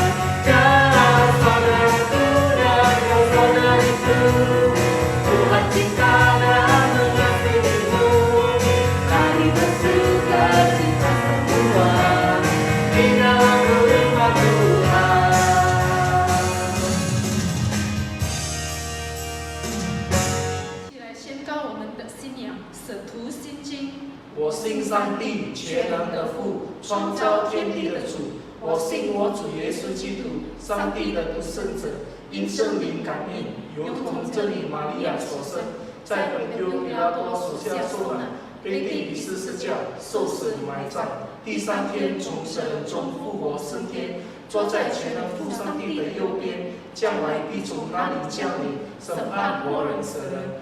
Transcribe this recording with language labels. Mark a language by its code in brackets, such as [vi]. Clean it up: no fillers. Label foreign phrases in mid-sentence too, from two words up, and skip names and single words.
[id] Jangan saudaraku dan kau saudariku, Tuhan cinta dan mengasihimu. Mari bersukacita semua di dalam rumah Tuhan. [zh] 一起来宣告我们的信仰，使徒信经。我信上帝全能的父，创造天地的主。我信我主耶稣基督，上帝的独生者，因圣灵感应，由童真理玛利亚所生，在本丢彼拉多手下受难，被钉于十字架，受死埋葬，第三天从死人中复活升天，坐在全能父上帝的右边，将来必从那里降临，审判活人死人。